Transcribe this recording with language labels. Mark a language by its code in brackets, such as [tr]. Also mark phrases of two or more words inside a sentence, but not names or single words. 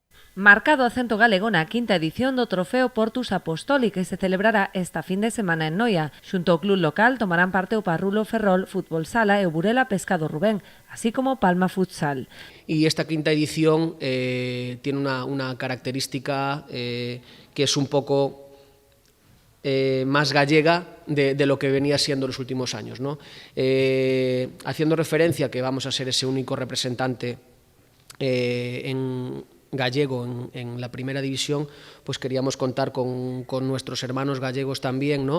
[gl] Marcado acento galego na quinta edición do Trofeo Portus Apostoli que se celebrará esta fin de semana en Noia. Xunto ao club local tomarán parte o Parrulo Ferrol Fútbol Sala e o Burela Pescado Rubén, así como Palma Futsal. [es] Y esta quinta edición tiene una característica que es un poco más gallega de lo que venía siendo los últimos años, ¿no? Haciendo referencia que vamos a ser ese único representante en gallego en la primera división, pues queríamos contar con nuestros hermanos gallegos también, ¿no?